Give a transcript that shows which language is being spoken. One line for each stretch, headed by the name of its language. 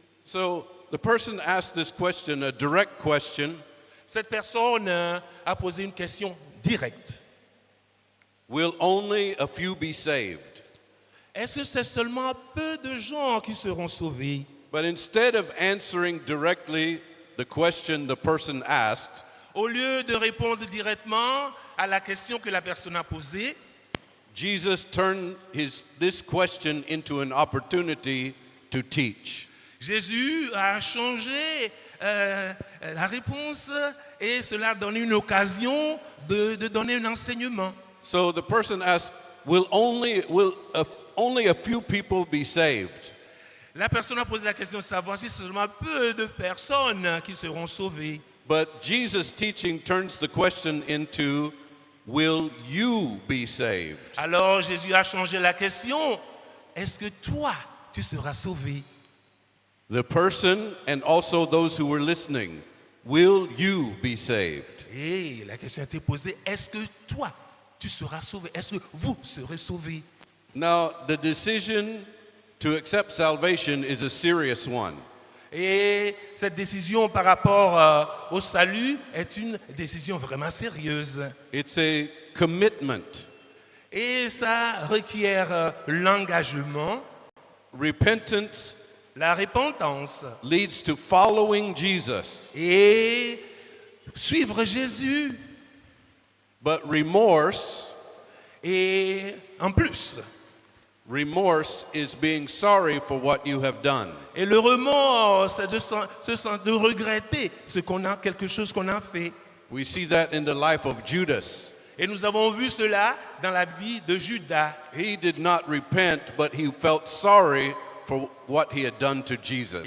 English: So the person asked this question, a direct question.
French: Cette personne a posé une question directe.
English: Will only a few be saved?
French: Est-ce que c'est seulement peu de gens qui seront sauvés?
English: But instead of answering directly the question the person asked,
French: Au lieu de répondre directement à la question que la personne a posée,
English: Jesus turned this question into an opportunity to teach.
French: Jésus a changé la réponse et cela a donné une occasion de donner un enseignement.
English: So the person asked, will only a few people be saved?
French: La personne a posé la question de savoir si seulement peu de personnes qui seront sauvées.
English: But Jesus' teaching turns the question into, will you be saved?
French: Alors Jésus a changé la question. Est-ce que toi, tu seras sauvé?
English: The person and also those who were listening, will you be saved?
French: Et la question a été posée. Est-ce que toi, tu seras sauvé? Est-ce que vous serez sauvés?
English: Now, the decision to accept salvation is a serious one.
French: Et cette décision par rapport au salut est une décision vraiment sérieuse.
English: It's a commitment.
French: Et ça requiert l'engagement,
English: Repentance
French: la repentance
English: leads to following Jesus,
French: et suivre Jésus.
English: but remorse
French: Et en plus,
English: is being sorry for what you have done.
French: et le remords, c'est de regretter quelque chose qu'on a fait.
English: We see that in the life of Judas.
French: Et nous avons vu cela dans la vie de Judas.
English: He did not repent, but he felt sorry for what he had done to Jesus.